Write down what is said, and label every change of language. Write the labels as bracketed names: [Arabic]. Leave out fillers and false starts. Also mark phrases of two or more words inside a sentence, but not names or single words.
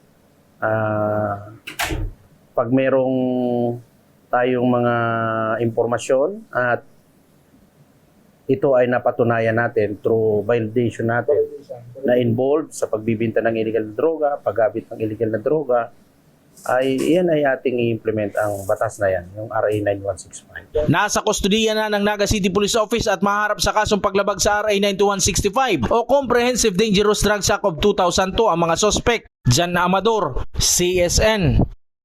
[Filipino] Pag merong tayong mga impormasyon at ito ay napatunayan natin [English] through validation [Filipino] natin na involved sa pagbibinta ng illegal na droga, paggamit ng illegal na droga, ay iyan ay ating i-implement ang batas na yan, yung RA 9165. Nasa kustodiya na ng Naga City Police Office at maharap sa kasong paglabag sa RA 9165 o Comprehensive Dangerous Drugs Act of 2002 ang mga sospek. Jan Amador, CSN.